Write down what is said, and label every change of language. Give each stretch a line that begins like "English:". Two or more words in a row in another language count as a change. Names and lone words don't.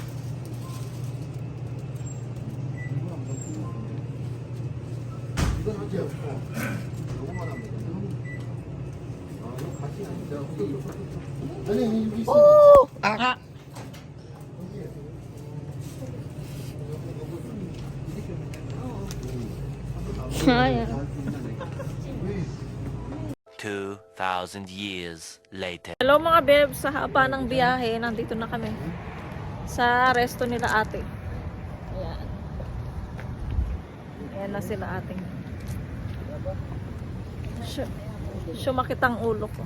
Korean: 이건 하지 요거만 하면 돼. 아, 이거 같이 내가 아니, 여기 있어. 오! 아! 아야.
English: 2,000 years later.
Filipino: Hello mga bebs, sa haba ng biyahe, nandito na kami sa resto nila ate. Ayan. Ayan na sila ate. Sumakit ang ulo ko.